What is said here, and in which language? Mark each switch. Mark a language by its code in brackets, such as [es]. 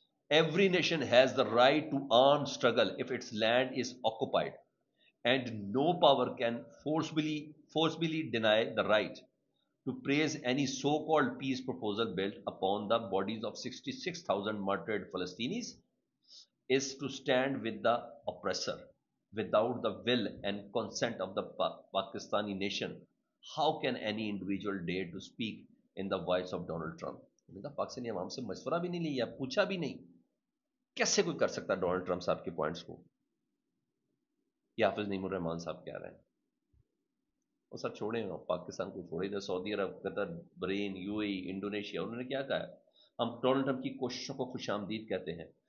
[en] Every nation has the right to arm struggle if its land is occupied and no power can forcibly deny the right to praise any so-called peace proposal built upon the bodies of 66,000 martyred Palestinians is to stand with the oppressor without the will and consent of the Pakistani nation. How can any individual dare to speak in the voice of Donald Trump? [ur] Pakistani عوام سے مشورہ بھی نہیں لیا, پوچھا بھی نہیں, کیسے کوئی کر سکتا ڈونلڈ ٹرمپ صاحب کے پوائنٹس کو؟ یہ حافظ نعیم الرحمان صاحب کہہ رہے ہیں. وہ سب چھوڑیں, پاکستان کو چھوڑے تھے. سعودی عرب, قطر, Bahrain, you a E, Indonesia, انہوں نے کیا کہا ہے؟ ہم ڈونلڈ ٹرمپ کی کوششوں کو خوش آمدید کہتے ہیں.